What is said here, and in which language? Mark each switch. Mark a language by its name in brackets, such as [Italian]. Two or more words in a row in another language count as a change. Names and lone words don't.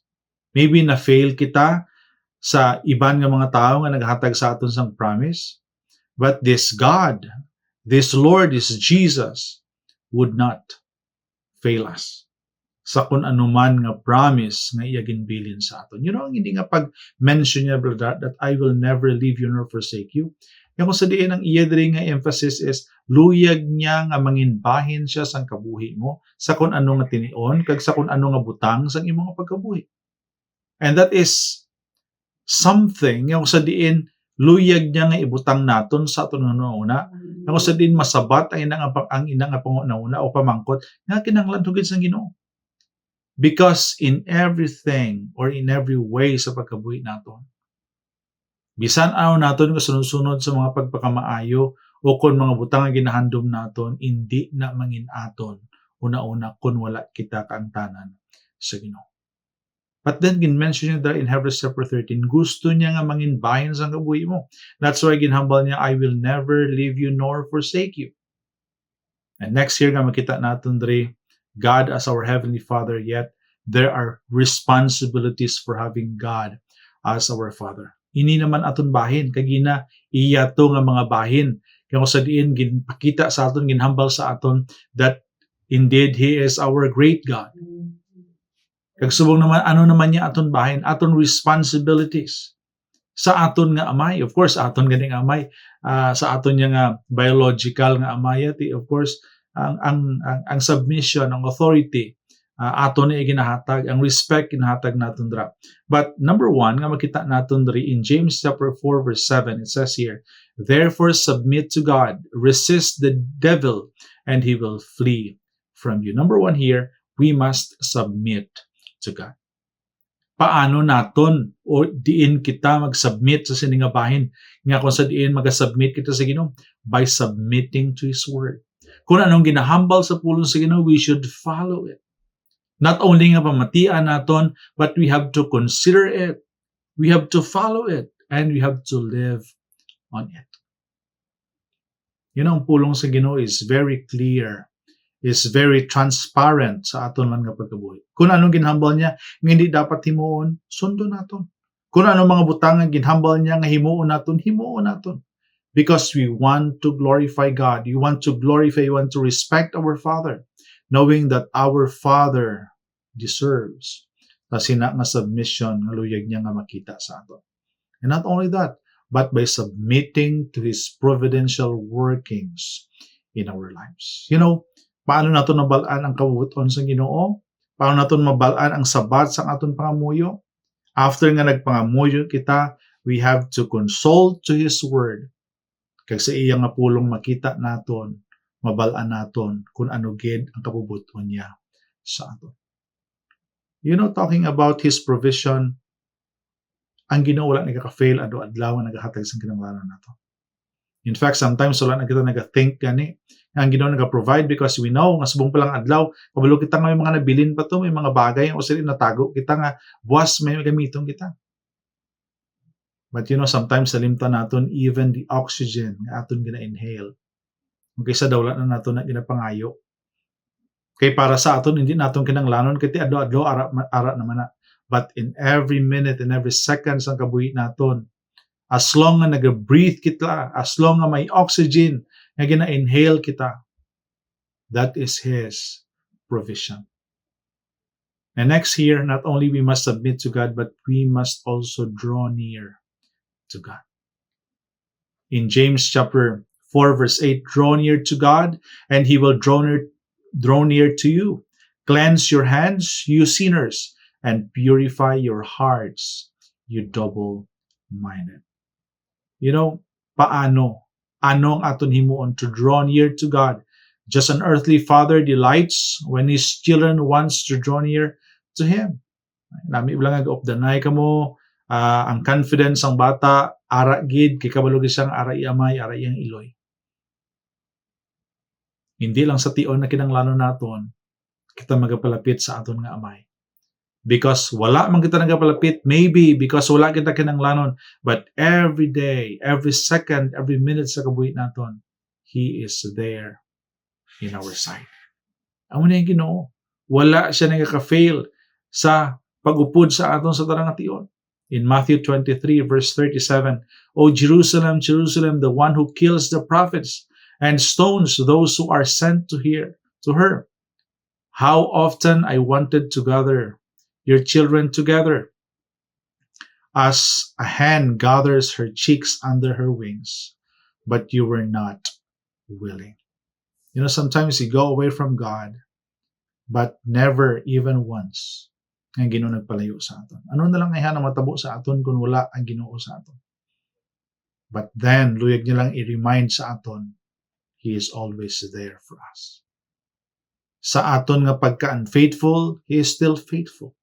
[Hiligaynon] Maybe na-fail kita sa iban nga mga tao nga naghatag sa aton sang promise, [English] but this God, this Lord, this Jesus would not fail us [Hiligaynon] sa kung anuman nga promise nga iya ginbilin sa aton. Ang hindi nga pag-mention niya, [English] brother, that I will never leave you nor forsake you. [Hiligaynon] Yung sa diin ang iya diri nga emphasis is luyag niya nga manginbahin siya sang kabuhi mo sa kung ano nga tinion kag sa kung ano nga butang sang imong pagkabuhi. [English] And that is something [Hiligaynon] yung sa diin luyag niya nga ibutang naton sa aton una. Yung sa diin masabat ang inang panguna o pamangkot nga kinahanglan hugid sang Ginoo. [English] Because in everything or in every way [Hiligaynon] sa pagkabuhi naton, bisan araw naton nga sunod-sunod sa mga pagpakamaayo o kung mga butang nga ginahandom naton, hindi na mangin aton una-una kung wala kita kaangtanan sa Ginoo. [English] But then [Hiligaynon] gin-mention niya [English] there in Hebrews chapter 13, [Hiligaynon] gusto niya nga mangin bahin sa kabuhi mo. [English] That's why [Hiligaynon] ginhambal niya, [English] I will never leave you nor forsake you. And next year [Hiligaynon] nga makita naton dre, [English] God as our Heavenly Father, yet there are responsibilities for having God as our Father. [Hiligaynon] Ini naman aton bahin, kagina iya to nga mga bahin. Kaya sa diin, ginpakita sa aton, ginhambal sa aton, [English] that indeed He is our great God. [Hiligaynon] Kag subong naman, ano naman niya aton bahin? Aton responsibilities sa aton nga amay. [English] Of course, [Hiligaynon] aton ganing amay, sa aton niya nga biological nga amay, [English] of course, [Hiligaynon] ang submission, ang authority ato ni ginahatag, ang respect ginahatag naton dra. [English] But number one [Hiligaynon] nga makita naton diri [English] in James chapter 4 verse 7, it says here, therefore submit to God, resist the devil, and he will flee from you. Number one here, we must submit to God. [Hiligaynon] Paano naton o diin kita mag-submit sa siningabahin nga kung sa diin mag-submit kita sa Ginoo? [English] By submitting to His Word. [Hiligaynon] Kung anong ginahambal sa pulong sa Ginoo, [English] we should follow it. Not only [Hiligaynon] nga pamatian naton, [English] but we have to consider it. We have to follow it. And we have to live on it. [Hiligaynon] Ang pulong sa Ginoo [English] is very clear, is very transparent [Hiligaynon] sa aton man nga pagkabuhi. Kung anong ginhambal niya nga hindi dapat himuon, sundo naton. Kung anong mga butang nga ginhambal niya nga himuon naton. [English] Because we want to glorify God. We want to respect our Father, knowing that our Father deserves [Hiligaynon] kasi nga submission nga luyag niya nga makita sa aton. [English] And not only that, but by submitting to His providential workings in our lives. [Hiligaynon] Paano naton mabalaan ang kabubuton sa Ginoo? Paano naton mabalaan ang sabat sa aton pangamuyo? After nga nagpangamuyo kita, [English] we have to consult to His Word. [Hiligaynon] Kag sa iyang nga pulong makita naton, mabalaan naton kung ano gid ang kabubuton niya sa aton. [English] Talking about His provision, [Hiligaynon] ang Ginoo wala nagaka-fail adlaw nga nagahatag sa kinahanglanon nato. [English] In fact, sometimes [Hiligaynon] wala na kita naga-think gani ang Ginoo naga-provide [English] because we know [Hiligaynon] nga subong pa lang adlaw, kabalo kita nga may mga nabilin pa to, may mga bagay o sila natago kita nga buwas may gamiton kita. [English] But sometimes [Hiligaynon] salimtan naton [English] even the oxygen [Hiligaynon] nga aton gina-inhale. Kaysa daw wala na naton na ginapangayo. Kay para sa aton hindi naton kinahanglanon kay ti adlaw ara naman na. [English] But in every minute and every second [Hiligaynon] sa kabuhi naton, [English] as long [Hiligaynon] nga nag-breathe kita, [English] as long [Hiligaynon] nga may oxygen nga gina-inhale kita, [English] that is His provision. And next here, not only we must submit to God, but we must also draw near to God. In James chapter 4 verse 8, draw near to God, and He will draw near to you. Cleanse your hands, you sinners, and purify your hearts, you double-minded. [Hiligaynon] Paano? Anong aton himuon [English] to draw near to God? Just an earthly father delights when his children wants to draw near to Him. [Hiligaynon] Nami bilang ag-opdanay kamo, ang confidence ang bata, ara gid, kay kabalo siyang ara iamay, ara iyang iloy. Hindi lang sa tion na kinahanglanon naton, kita magapalapit sa aton nga amay. Because wala man kita nagapalapit, maybe because wala kita kinahanglanon, [English] but every day, every second, every minute [Hiligaynon] sa kabuhi naton, [English] He is there in our side. [Hiligaynon] Amo na yung Ginoo. Wala siya nagaka-fail sa pag-upod sa aton sa tarang ation. [English] In Matthew 23 verse 37, O Jerusalem, Jerusalem, the one who kills the prophets and stones those who are sent to her. How often I wanted to gather your children together, as a hen gathers her chicks under her wings, but you were not willing. Sometimes we go away from God, but never even once [Hiligaynon] ang Ginoo nagpalayo sa aton. Ano na lang ay hanang matabo sa aton kung wala ang Ginoo sa aton. [English] But then, [Hiligaynon] luyag niya lang i-remind sa aton, [English] He is always there for us. [Hiligaynon] Sa aton nga pagka-unfaithful, [English] He is still faithful.